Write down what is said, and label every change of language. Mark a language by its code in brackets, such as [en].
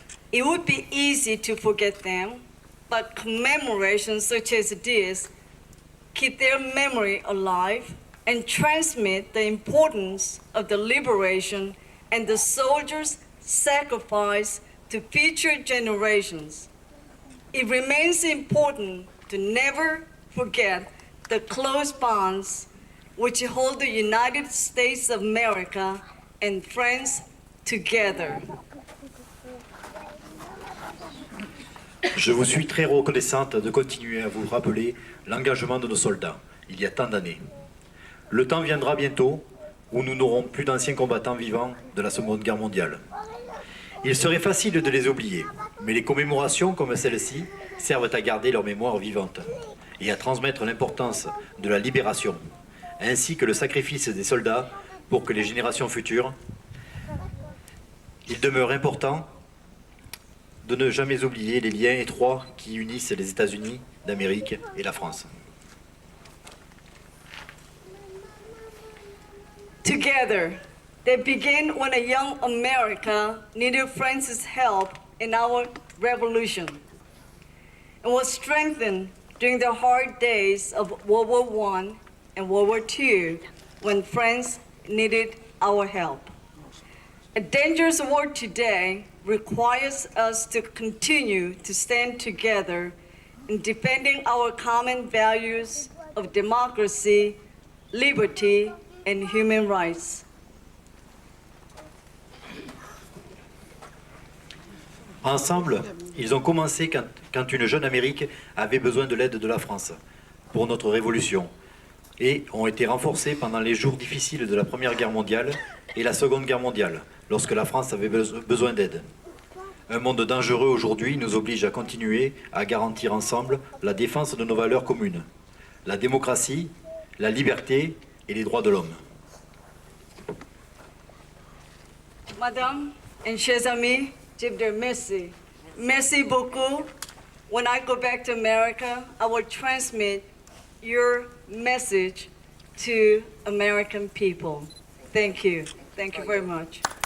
[en] It would be easy to forget them, but commemorations such as this keep their memory alive and transmit the importance of the liberation and the soldiers' sacrifice to future generations. It remains important to never forget the close bonds which hold the United States of America and France together. [fr] Je vous suis très reconnaissante de continuer à vous rappeler l'engagement de nos soldats, il y a tant d'années. Le temps viendra bientôt où nous n'aurons plus d'anciens combattants vivants de la Seconde Guerre mondiale. Il serait facile de les oublier, mais les commémorations comme celle-ci servent à garder leur mémoire vivante et à transmettre l'importance de la libération, ainsi que le sacrifice des soldats pour que les générations futures, il demeure important de ne jamais oublier les liens étroits qui unissent les États-Unis d'Amérique et la France. [en] Together, they began when a young America needed France's help in our revolution and was strengthened during the hard days of World War I and World War II when France needed our help. A dangerous world today requires us to continue to stand together in defending our common values of democracy, liberty, and human rights. [fr] Ensemble, ils ont commencé quand une jeune Amérique avait besoin de l'aide de la France pour notre révolution et ont été renforcés pendant les jours difficiles de la Première Guerre mondiale et la Seconde Guerre mondiale, lorsque la France avait besoin d'aide. Un monde dangereux aujourd'hui nous oblige à continuer à garantir ensemble la défense de nos valeurs communes, la démocratie, la liberté et les droits de l'homme. Madame et chers amis, je vous remercie. Merci beaucoup. [en] When I go back to America, I will transmit your message to American people. Thank you. Thank you very much.